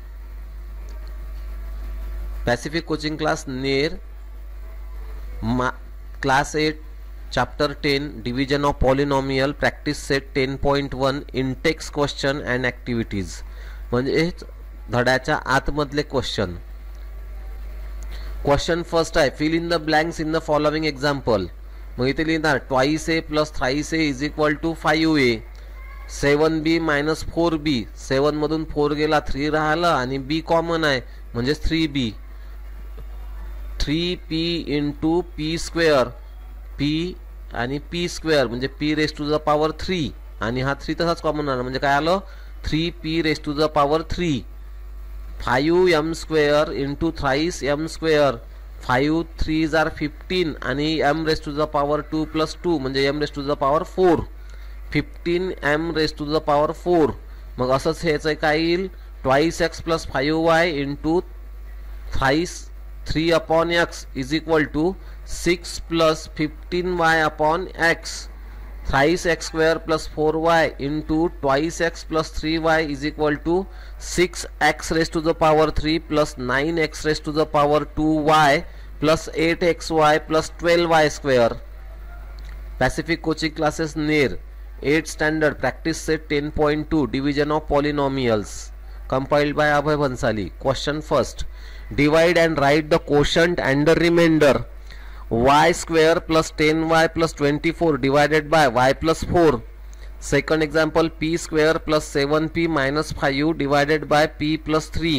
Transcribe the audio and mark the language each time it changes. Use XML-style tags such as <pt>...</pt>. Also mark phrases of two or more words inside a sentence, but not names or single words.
<en>Pacific Coaching Class Ner class 8 chapter 10 division of polynomial practice set 10.1 intext question and activities.</en> <mr>म्हणजे धड्याच्या आतमधले क्वेश्चन.</mr> <en>question first आहे fill in the blanks in the following example.</en> <mr>मग इथे लिहिणार 2a + 3a = 5a. 7b - 4b. 7 मधून 4 गेला 3 राहिलं आणि b कॉमन आहे म्हणजे 3b. 3p × p². p आणि p² म्हणजे p⁻³ आणि हा 3 तसाच कॉमन आला म्हणजे काय आलं 3p⁻³ 5m² × thrice m². 5 3 जार 15 आणि m⁻² + 2 म्हणजे m⁻⁴. 15m⁻⁴. मग असंच ह्याचं काय येईल 2x + 5y × thrice 3/x = 6 + 15y/x. thrice x² + 4y × 2x + 3y = 6x⁻³ + 9x⁻² + 8xy + 12y².</mr> <en>Pacific Coaching Classes Ner 8th standard practice set 10.2 division of polynomials compiled by Abhay Bhansali. Question first. Divide and write the quotient and the remainder. Y² + 10y + 24 divided by y + 4. Second example p² + 7p - 5 divided by p + 3.</en>